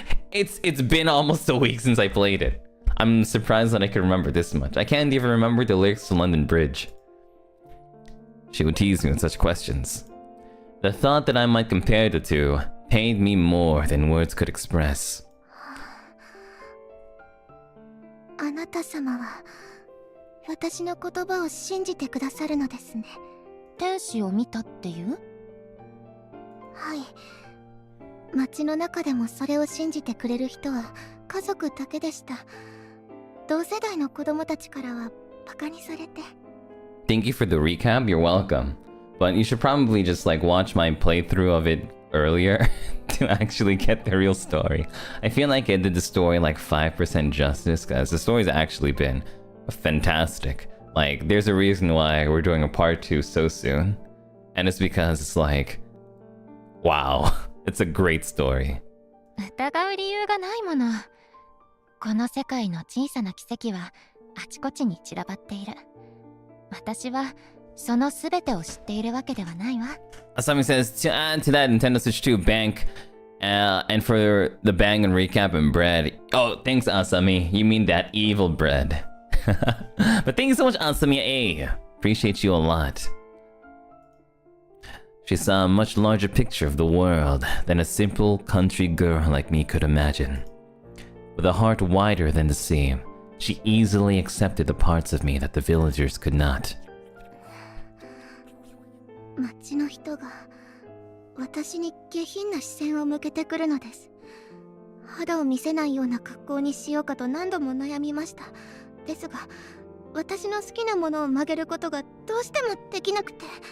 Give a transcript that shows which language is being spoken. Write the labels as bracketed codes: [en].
[en] It's been almost a week since I played it. I'm surprised that I could remember this much. I can't even remember the lyrics to London Bridge. She would tease me with such questions. The thought that I might compare the two pained me more than words could express. [ja] あなた様は私の言葉を信じてくださるのですね。天使を見たっていう？はい。街の中でもそれを信じてくれる人は家族だけでした。同世代の子供たちからはバカにされて。 [en] Thank you for the recap, you're welcome. But you should probably just like watch my playthrough of it earlier to actually get the real story. I feel like I did the story like 5% justice, guys. The story's actually been fantastic. Like, there's a reason why we're doing a part 2 so soon. And it's because it's like, wow, it's a great story. [ja] 疑う理由がないもの。この世界の小さな奇跡はあちこちに散らばっている。私はそのすべてを知っているわけではないわ。 [en] Asami says, to add to that Nintendo Switch 2 bank, and for the bang and recap and bread. Oh, thanks, Asami. You mean that evil bread. But thank you so much, Asami A. Appreciate you a lot. She saw a much larger picture of the world than a simple country girl like me could imagine. With a heart wider than the sea, she easily accepted the parts of me that the villagers could not. [ja] 町の人が私に下品な視線を向けてくるのです。肌を見せないような格好にしようかと何度も悩みました。ですが、私の好きなものを曲げることがどうしてもできなくて。